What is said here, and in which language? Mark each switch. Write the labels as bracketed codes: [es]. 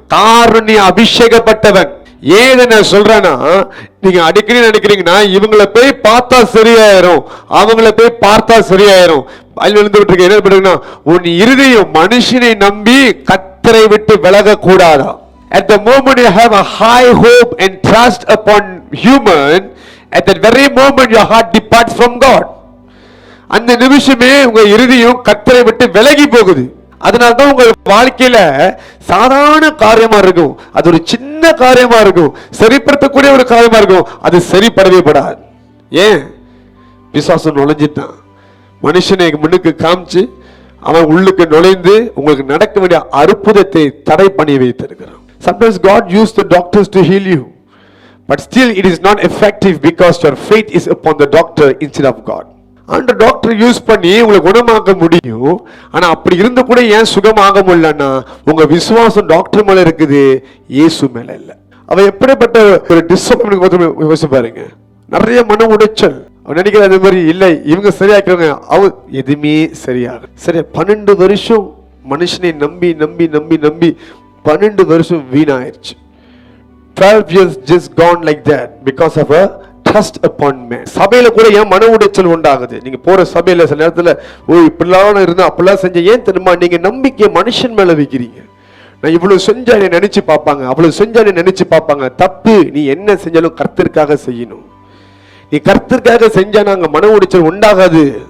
[ta] காரணம் நீ அபிஷேகப்பட்டவன். ஏன் நான் சொல்றேன்னா, நீங்க அடிக்கடி நினைக்கிறீங்கன்னா இவங்களை போய் பார்த்தா சரியாயிரும், அவங்கள போய் பார்த்தா சரியாயிரும். என்ன பண்ணுறீங்கன்னா, உன் இருதயம் மனுஷனை நம்பி கர்த்தரை விட்டு விலக கூடாதா? [en] At the moment you have a high hope and trust upon human, at that very moment your heart departs from God. [ta] அந்த நிமிஷமே உங்க இருதயம் கர்த்தரை விட்டு விலகி போகுது. அதனால்தான் உங்க வாழ்க்கையில சாதாரண காரியமா இருக்கும், அது ஒரு சின்ன காரியமா இருக்கும், சரிப்படுத்தக்கூடிய ஒரு காரியமா இருக்கும், அது சரிப்படவே படாது. ஏன்? பிசாசு நுழைஞ்சிட்டான், மனுஷனை முன்னுக்கு காமிச்சு அவன் உள்ளுக்கு நுழைந்து உங்களுக்கு நடக்க வேண்டிய அற்புதத்தை தடை பண்ணி வைத்திருக்கிறான். [en] Sometimes God used the doctors to heal you, but still it is not effective because your faith is upon the doctor instead of God. [ta] அந்த டாக்டர் யூஸ் பண்ணி உங்களை குணமாக்க முடியும். ஆனா அப்படி இருந்து கூட ஏன் சுகமாக முடியலன்னா உங்க விசுவாசம் டாக்டர் மேல இருக்குது, இயேசு மேல இல்ல. அவ எப்படிப்பட்ட ஒரு டிஸப்பாயின்ட்மென்ட் யோசிச்சு பாருங்க. நிறைய மன உடைச்சல். அவன் நினைக்கிற அது மாதிரி இல்லை, இவங்க சரியாக்குறாங்க, அவ எதுவுமே சரியாக சரியா. 12 வருஷம் மனுஷனை நம்பி நம்பி நம்பி நம்பி 12 வருஷம் வீணாயிருச்சு. [en] 12 years just gone like that because of a trust upon man. [ta] சபையில கூட ஏன் மன உடைச்சல் உண்டாகுது? நீங்க போற சபையில சில நேரத்துல இப்படிலாம் இருந்தா அப்படிலாம் செஞ்ச, ஏன் தெரியுமா? நீங்க நம்பிக்கை மனுஷன் மேல வைக்கிறீங்க. நான் இவ்வளவு செஞ்சா என்ன நினைச்சு பார்ப்பாங்க, அவ்வளவு செஞ்சா என்ன நினைச்சு பார்ப்பாங்க. தப்பு. நீ என்ன செஞ்சாலும் கர்த்தருக்காக செய்யணும். நீ கர்த்தருக்காக செஞ்சா நாங்க மன உடைச்சல் உண்டாகாது.